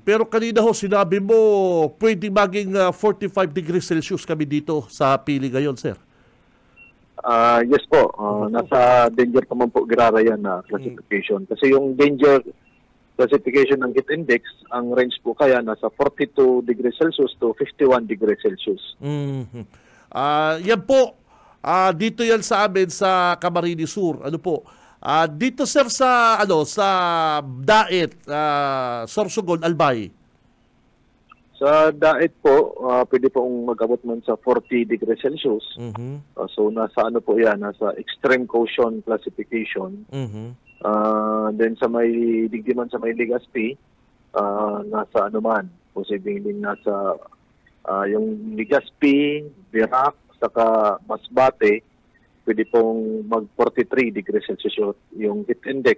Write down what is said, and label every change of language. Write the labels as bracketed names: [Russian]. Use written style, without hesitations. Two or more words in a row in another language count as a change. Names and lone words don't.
[Filipino] Pero kanina ho, sinabi mo, pwede maging [English] 45 degrees Celsius [Filipino] kami dito sa Pili ngayon, sir. Yes po. [Bikol] Nasa danger pa man po girara yan na classification. [Filipino] Kasi yung [English] danger classification [Filipino] ng [English] heat index, [Filipino] ang range po kaya nasa [English] 42 degrees Celsius to 51 degrees Celsius. [Filipino] Yan po. Dito yan sa amin sa Camarines Sur. Ano po? Dito sir sa Daet, Sorsogon, Albay. Sa Daet po, pwede pong mag-abot man sa [English] 40 degrees Celsius. [Filipino] So nasa ano po yan, nasa [English] extreme caution classification. [Filipino] Then sa may digdiman sa may Legazpi, nasa ano man, posibleng nasa yung Legazpi, Virac, saka Masbate, pwede pong mag [English] 43 degrees Celsius [Filipino] yung [English] heat index.